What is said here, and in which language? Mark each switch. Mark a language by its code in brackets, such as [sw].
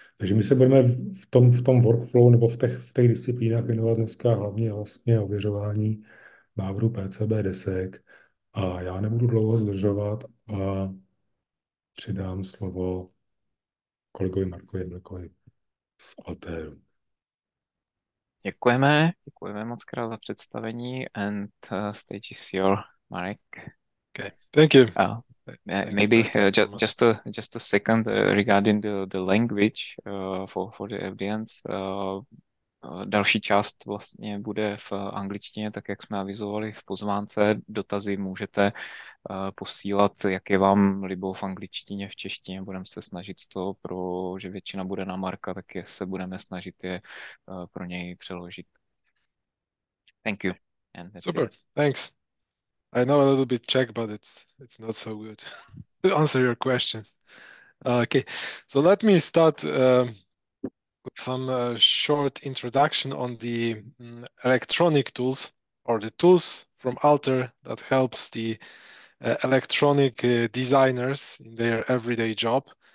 [cs] Takže my se budeme v tom workflow nebo v těch disciplínách věnovat dneska hlavně vlastně ověřování návrhu PCB desek a já nebudu dlouho zdržovat a předám slovo kolegovi Markovi Jablekovi z Altairu. Děkujeme moc krát za představení [en] and stage is your, [cs] Marek. [en] Okay, thank you. Maybe just a second regarding the language for the audience. [cs] Další část vlastně bude v angličtině, tak jak jsme avizovali v pozvánce. Dotazy můžete posílat, jak je vám libo v angličtině, v češtině. Budeme se snažit to, že většina bude na Marka, tak se budeme snažit je pro něj přeložit. [en] Thank you. And that's Super, it. thanks. I know a little bit Czech, but it's not so good to answer your questions. Okay, so let me start with some short introduction on the electronic tools or the tools from Altair that helps the electronic designers in their everyday job.